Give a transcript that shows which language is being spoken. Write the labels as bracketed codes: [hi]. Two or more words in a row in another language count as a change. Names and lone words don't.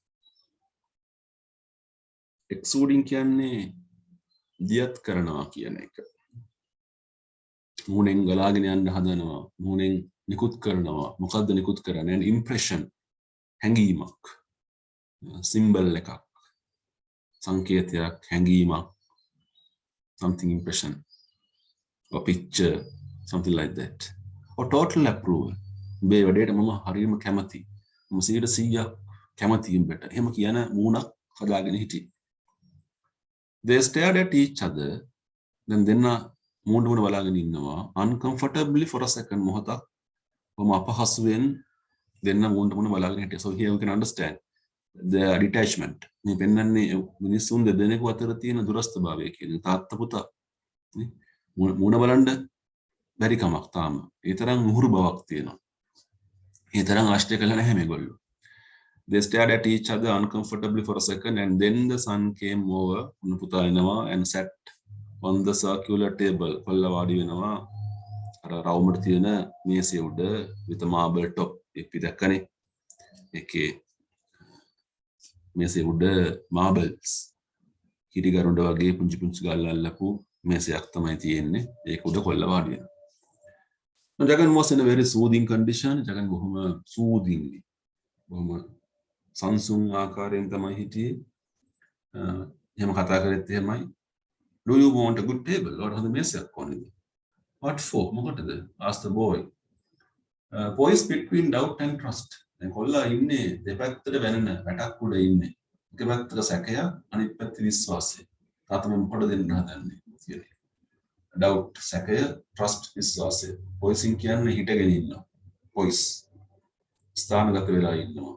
[si] Exuding කියන්නේ දියත් කරනවා කියන එක. මූණෙන් ගලාගෙන යන්න හදනවා. මූණෙන් නිකුත් කරනවා. මොකද්ද නිකුත් කරන්නේ? [en] an impression. [si] හැඟීමක්. symbol එකක්. සංකේතයක්, හැඟීමක්. [en] something impression. or picture. something like that. or total approval. [si] මේ වැඩේට මම හරියම කැමතියි. මම 100% කැමතියි උඹට. එහෙම කියන මූණක් හදාගෙන හිටියේ. [en] They stared at each other. [si] Then දෙන්න මූණ මූණ බලාගෙන ඉන්නවා. [en] Uncomfortably for a second [si] මොහොතක්. කොහොම අපහසුවෙන් දෙන්න මූණ මූණ බලාගෙන හිටියා. [en] So here we can understand the detachment. [si] මේ පෙන්වන්නේ මිනිසුන් දෙදෙනෙකු අතර තියෙන දුරස්ථභාවය කියන තාත්තා පුතා. මූණ බලන්න බැරි කමක් තාම. ඒ තරම් මුහුරු බවක් තියෙනවා. ඒ තරම් ආශ්චර්ය කළා නැහැ මේගොල්ලෝ. [en] They stared at each other uncomfortably for a second, and then the son came over [si] පුතා එනවා [en] and sat on the circular table. [si] පල්ල වාඩි වෙනවා අර රවුමට තියෙන මේසෙ උඩ [en] with a marble top. [si] අපි දැක්කනේ ඒකේ මේසෙ උඩ marbles කිරිගරුඬ වගේ පුංචි පුංචි ගල් අල්ලපු මේසයක් තමයි තියෙන්නේ. ඒක උඩ කොල්ල වාඩි වෙනවා. [en] Jagan was in a very soothing condition. [si] Jagan බොහොම soothingly බොහොම සංසුන් ආකාරයෙන් තමයි හිටියේ. එහෙම කතා කරෙත් එහෙමයි. [en] Do you want a good table? [si] or හොඳ මේසයක් ඕනේද? [en] What for? මොකටද? asked the boy. Boys between doubt and trust. [si] දැන් කොල්ලා ඉන්නේ දෙපැත්තට වෙනන වැටක් උඩ ඉන්නේ. එක පැත්තක සැකය අනිත් පැත්තේ විශ්වාසය. තාත්තා මොකටද දෙන්න හදන්නේ කියලා. doubt සැකය, trust විශ්වාසය. boys කියන්නේ හිටගෙන ඉන්නවා. boys ස්ථානගත වෙලා ඉන්නවා.